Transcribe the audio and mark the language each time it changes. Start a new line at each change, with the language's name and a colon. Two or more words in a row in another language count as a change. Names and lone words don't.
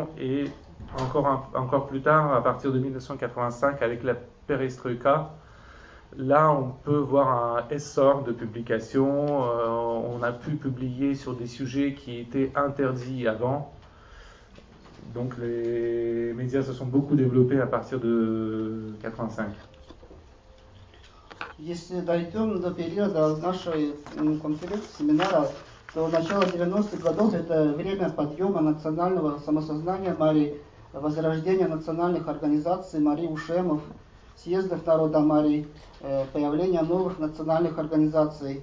French: Et encore plus tard, à partir de 1985, avec la perestroïka, là, on peut voir un essor de publications. On a pu publier sur des sujets qui étaient interdits avant. Donc, les médias se sont beaucoup développés à partir de 1985.
Russian: Если дойдем до периода нашей конференции, семинара, то начало 90-х годов это время подъема национального самосознания Марии, возрождения национальных организаций Марии Ушемов, съездов народа Марии, появления новых национальных организаций.